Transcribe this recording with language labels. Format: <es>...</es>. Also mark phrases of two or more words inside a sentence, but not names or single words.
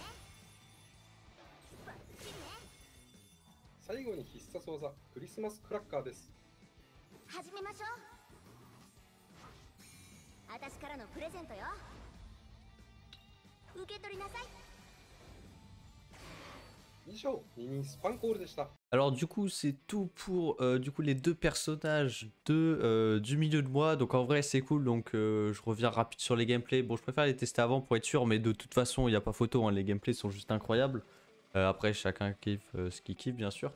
<ja>最後に必殺技クリスマスクラッカーです。始めましょう。私からのプレゼントよ。受け取りなさい。以上、ニニスパンコールでした。</ja> <fr>Alors du coup c'est tout pour du coup les deux personnages du milieu de mois. Donc en vrai c'est cool, donc je reviens rapide sur les gameplays. Bon je préfère les tester avant pour être sûr, mais de toute façon il n'y a pas photo, hein. Les gameplays sont juste incroyables. Après chacun kiffe ce qu'il kiffe bien sûr.</fr>